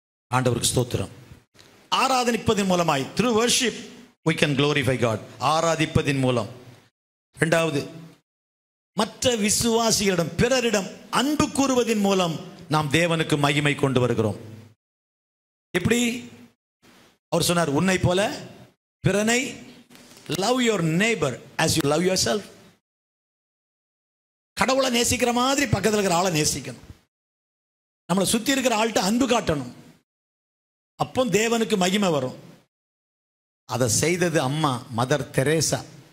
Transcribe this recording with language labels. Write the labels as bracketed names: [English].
[Tamil] ஆண்டவருக்கு ஸ்தோத்திரம். ஆராதனிப்பதன் மூலமாய், [English] through worship, we can glorify God. [Tamil] ஆராதிப்பதின் மூலம். இரண்டாவது, மற்ற விசுவாசிகளிடம் பிறரிடம் அன்பு கூறுவதின் மூலம் நாம் தேவனுக்கு மகிமை கொண்டு வருகிறோம். எப்படி? அவர் சொன்னார், உன்னை போல பிறனை, [English] love your neighbor as you love yourself. [Tamil] கடவுளை நேசிக்கிற மாதிரி பக்கத்தில் இருக்கிற ஆளை நேசிக்கணும். நம்மளை சுத்தி இருக்கிற ஆள்கிட்ட அன்பு காட்டணும். அப்போ தேவனுக்கு மகிமை வரும். அதை செய்தது அம்மா மதர் தெரேசா.